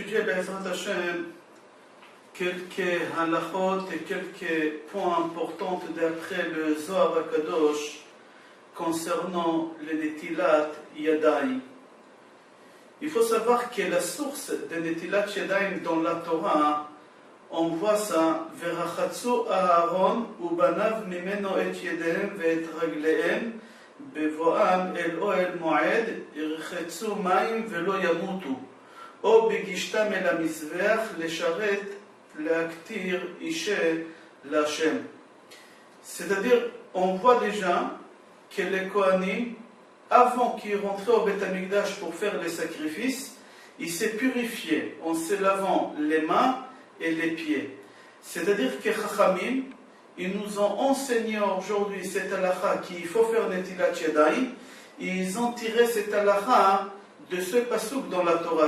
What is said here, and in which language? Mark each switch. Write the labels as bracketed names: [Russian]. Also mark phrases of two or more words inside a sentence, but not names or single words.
[Hebrew] בעזרת השם, [French] quelques halachot et quelques points importants d'après le Zohar HaKadosh concernant le [Hebrew] נטילת ידיים. [French] Il faut savoir que la source de [Hebrew] נטילת ידיים [French] dans la Torah, on voit ça, [Hebrew] ורחצו אהרן ובניו ממנו את ידיהם ואת רגליהם בבאם אל אהל מועד ירחצו מים ולא ימתו או בגשתם אל המזבח לשרת להקטיר אשה לה. [French] C'est-à-dire, on voit déjà que les Kohanim, avant qu'ils rentraient au [Hebrew] בית המקדש [French] pour faire les sacrifices, ils se purifiaient en se lavant les mains et les pieds. C'est-à-dire que Chachamim, ils nous ont enseigné aujourd'hui cette halakha qu'il faut faire [Hebrew] נטילת ידיים, [French] et ils ont tiré cette halakha de ce pasuk dans la Torah.